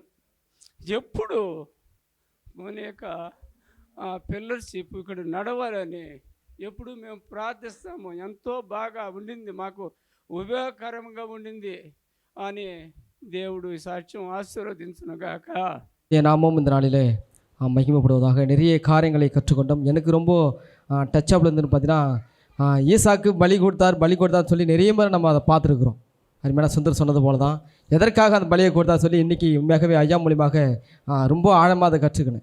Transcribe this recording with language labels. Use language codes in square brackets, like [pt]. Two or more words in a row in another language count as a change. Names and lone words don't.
[te] ఎప్పుడు మన యొక్క పిల్లర్షిప్ ఇక్కడ నడవాలని ఎప్పుడు మేము ప్రార్థిస్తాము. ఎంతో బాగా ఉండింది, మాకు ఉపయోగకరంగా ఉండింది అని దేవుడు ఈ సాక్ష్యం ఆశీర్వదించునుగాక. [ta] என் நாமம் இந்த நாளிலே மகிமைப்படுவதாக. நிறைய காரியங்களை கற்றுக்கொண்டோம். எனக்கு ரொம்ப டச்சாப்பில் இருந்துன்னு பார்த்தீங்கன்னா, ஈசாக்கு பலி கொடுத்தார் சொல்லி நிறைய முறை நம்ம அதை பார்த்துருக்குறோம். அருமையான சுந்தர் சொன்னது போல தான் எதற்காக அந்த பலியை கொடுத்தார் சொல்லி இன்றைக்கி உண்மையாகவே ஐயா மூலியமாக ரொம்ப ஆழமாக அதை கற்றுக்கணும்.